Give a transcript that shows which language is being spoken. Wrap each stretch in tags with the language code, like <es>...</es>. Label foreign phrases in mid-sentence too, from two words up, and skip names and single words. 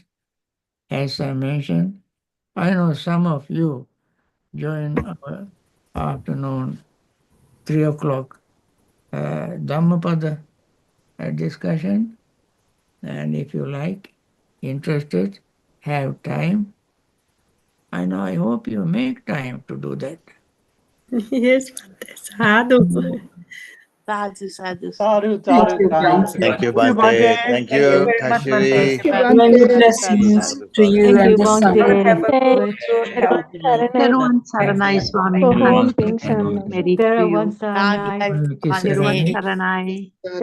<en>As I mentioned, I know some of you join our afternoon 3 o'clock Dhammapada discussion, and if you like, interested, have time, I know I hope you make time to do that. Yes,</en> <pi>Bhante. Sadhu. Sadhu, sadhu.</pi> <en>Sadhu, Thank sadhu, you, sadhu. Bhante. Thank you, Bhante. Bhante. Thank Thank you you, very much, Bhante. Tashiri. Thank you, Many Bhante. blessings Sadhu, to sadhu. you Thank and you, the Bhante. son. Have a Jai good health.</en> <si>Teruvan Saranai Swami</si> <en>Soham Maharaj. Ping San. Mary to Terawan you. Saranai.</en> <sa>Hare Krishna.</sa> <en>Teruvan Bhante. Saranai.</en>